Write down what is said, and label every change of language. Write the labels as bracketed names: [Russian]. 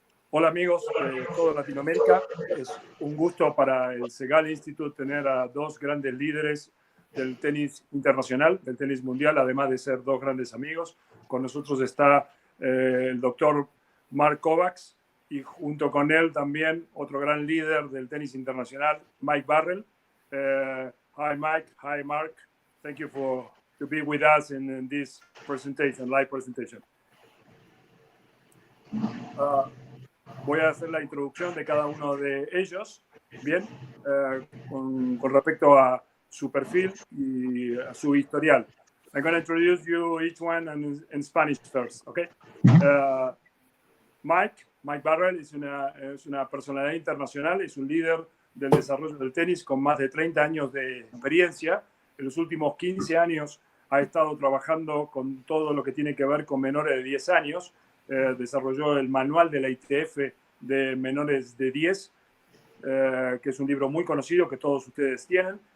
[Spanish] Hola amigos de toda Latinoamérica. Es un gusto para el Segal Institute tener a dos grandes líderes del tenis internacional, del tenis mundial, además de ser dos grandes amigos. Con nosotros está el doctor Mark Kovacs y junto con él también otro gran líder del tenis internacional, Mike Barrell. [English] Hi Mike, hi Mark. Thank you to be with us in this presentation, live presentation. [Spanish] Voy a hacer la introducción de cada uno de ellos, bien, con respecto a su perfil y a su historial. [English] I'm going to introduce you each one in Spanish first, okay? [Spanish] Mike Barrell es una personalidad internacional, es un líder del desarrollo del tenis con más de 30 años de experiencia. En los últimos 15 años ha estado trabajando con todo lo que tiene que ver con menores de 10 años. Desarrolló el manual de la ITF de menores de 10, que es un libro muy conocido que todos ustedes tienen.